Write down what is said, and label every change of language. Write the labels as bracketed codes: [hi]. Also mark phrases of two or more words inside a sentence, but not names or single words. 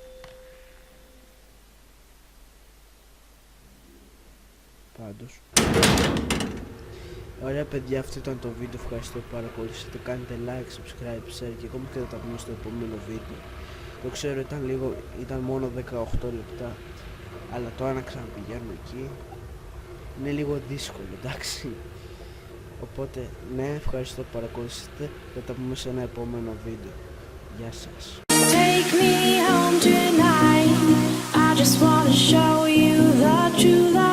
[el] Πάντως. Ωραία παιδιά, αυτό ήταν το βίντεο. Ευχαριστώ που παρακολουθήσατε. Κάντε [en] like, subscribe, share [el] και ακόμα και θα τα πούμε στο επόμενο βίντεο. Το ξέρω ήταν μόνο 18 λεπτά. Αλλά τώρα να ξαναπηγαίνουμε εκεί είναι λίγο δύσκολο, εντάξει. Οπότε, ναι, ευχαριστώ που παρακολουθήσατε. Θα τα πούμε σε ένα επόμενο βίντεο. Γεια σας. [en] Take me home tonight. I just wanna show you the truth.